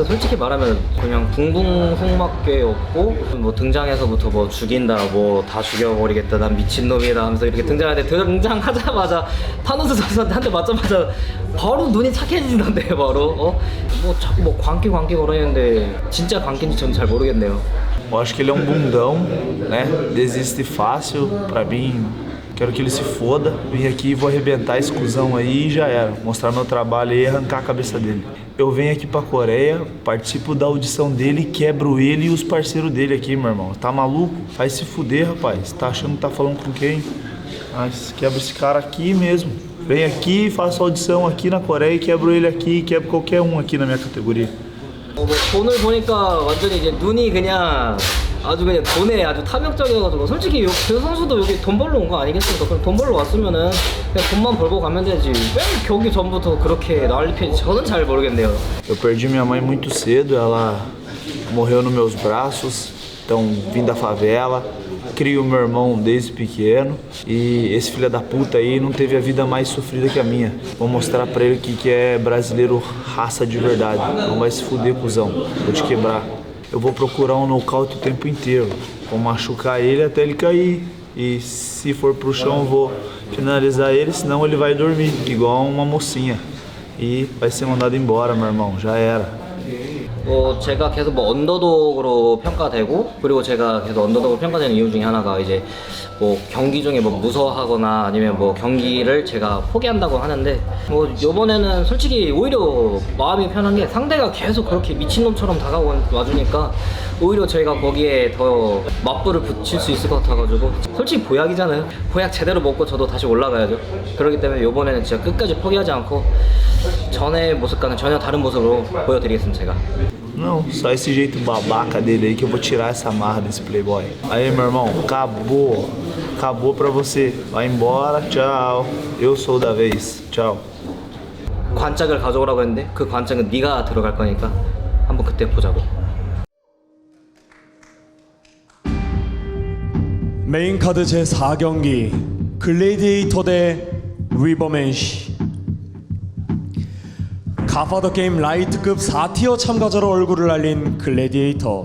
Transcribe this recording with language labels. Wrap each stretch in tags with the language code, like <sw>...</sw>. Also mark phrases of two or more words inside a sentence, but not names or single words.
<ko>솔직히 말하면 그냥 붕붕흥막괴였고 뭐 등장해서부터 뭐 죽인다 뭐 다 죽여버리겠다 난 미친놈이다 하면서 이렇게 등장하는데 등장하자마자 타노스 선수한테 한 대 맞자마자 바로 눈이 착해지던데 바로 뭐 자꾸 뭐 광기 거리는데 진짜 광기인지 저는 잘 모르겠네요.</ko> <pt>Eu acho que ele é um bundão, né? Desiste fácil, pra mim. Quero que ele se foda, vim aqui e vou arrebentar esse cuzão aí e já era. Mostrar meu trabalho aí e arrancar a cabeça dele. Eu venho aqui pra Coreia, participo da audição dele, quebro ele e os parceiros dele aqui, meu irmão. Tá maluco? Vai se fuder, rapaz. Tá achando que tá falando com quem? Mas quebra esse cara aqui mesmo. Vem aqui, faço audição aqui na Coreia e quebro ele aqui, quebro qualquer um aqui na minha categoria.</pt> <ko>뭐 돈을 보니까 완전히 이제 눈이 그냥 아주 그냥 돈에 아주 탐욕적이어가지고 솔직히 그 선수도 여기 돈 벌러 온 거 아니겠습니까? 그럼 돈 벌러 왔으면은 그냥 돈만 벌고 가면 되지 왜 경기 전부터 그렇게 난리 피는지 저는 잘 모르겠네요.</ko> <pt>Eu perdi minha mãe muito cedo, ela morreu nos meus braços, então vim da favela, crio meu irmão desde pequeno e esse filho da puta aí não teve a vida mais sofrida que a minha. Vou mostrar pra ele que é brasileiro raça de verdade, não vai se fuder, cuzão, vou te quebrar. Eu vou procurar um nocaute o tempo inteiro, vou machucar ele até ele cair e se for pro chão eu vou finalizar ele, senão ele vai dormir igual uma mocinha e vai ser mandado embora, meu irmão, já era.</pt> <ko>제가 계속 뭐 언더독으로 평가되고 그리고 제가 계속 언더독으로 평가되는 이유 중에 하나가 이제 뭐 경기 중에 뭐 무서워하거나 아니면 뭐 경기를 제가 포기한다고 하는데 뭐 이번에는 솔직히 오히려 마음이 편한 게 상대가 계속 그렇게 미친놈처럼 다가와주니까 오히려 저희가 거기에 더 맞불을 붙일 수 있을 것 같아가지고 솔직히 보약이잖아요. 보약 제대로 먹고 저도 다시 올라가야죠. 그렇기 때문에 이번에는 진짜 끝까지 포기하지 않고 전의 모습과는 전혀 다른 모습으로 보여드리겠습니다. 제가.</ko> <pt>Não, só esse jeito babaca dele aí que eu vou tirar essa marra desse playboy. Aí, meu irmão, acabou. Acabou pra você. Vai embora, tchau. Eu sou da vez. Tchau.</pt> <ko>관짝을 가져오라고 했는데 그 관짝은 네가 들어갈 거니까 한번 그때 보자고. 메인 카드 제4경기 글래디에이터 대 위버맨시. 가파더 게임 라이트급 4티어 참가자로 얼굴을 알린 글래디에이터.</ko>